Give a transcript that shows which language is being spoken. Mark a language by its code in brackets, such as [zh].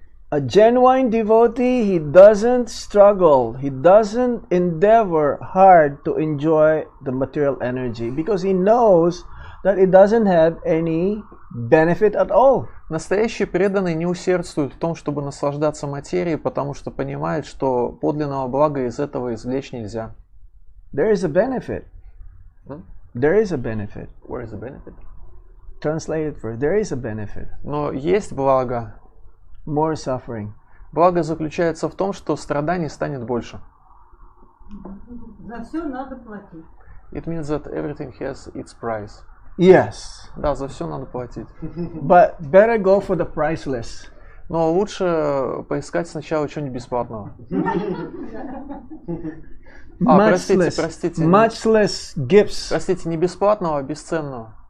[en] A genuine devotee, he doesn't struggle, he doesn't endeavor hard to enjoy the material energy because he knows that it doesn't have any benefit at all. [ru] Настоящий преданный не усердствует в том, чтобы наслаждаться материей, потому что понимает, что подлинного блага из этого извлечь нельзя. [en] There is a benefit. There is a benefit. Where is the benefit? Translate it first. There is a benefit. [ru] Но есть благо. [en] More suffering. [ru] Благо заключается в том, что страданий станет больше. За все надо платить. [en] It means that everything has its price. Yes. [ru] Да, за все надо платить. [en] But better go for the priceless. [ru] Но лучше поискать сначала что-нибудь бесплатного. Простите. [en] Much less gifts. [ru] Простите, не бесплатного, а бесценного.